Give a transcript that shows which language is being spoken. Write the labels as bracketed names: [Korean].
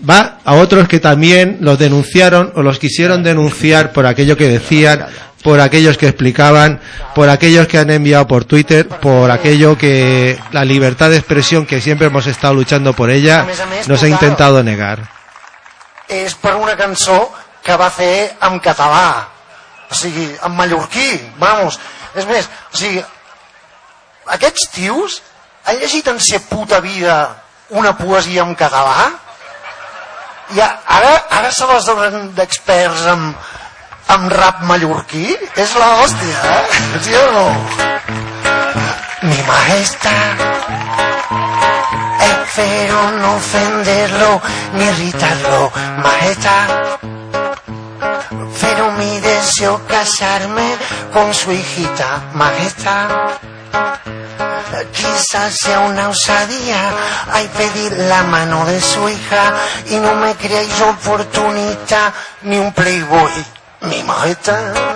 [Spanish] Va a otros que también los denunciaron o los quisieron denunciar por aquello que decían, por aquellos que explicaban, por aquellos que han enviado por Twitter, por aquello que la libertad de expresión, que siempre hemos estado luchando por ella, nos ha intentado negar. [Catalan] És per una cançó que va fer en català, o sigui, en mallorquí, [Spanish] vamos. [Catalan] És més, o sigui, aquests tios han llegit en sa puta vida una poesia en català i ara se les donen d'experts en rap mallorquí? És l'hòstia, eh? Sí o no? [Spanish] Mi maestra, espero no ofenderlo ni irritarlo, maestra, pero mi deseo casarme con su hijita, maestra, quizás sea una osadía, hay pedir la mano de su hija y no me creáis oportunista ni un playboy, mi maestra.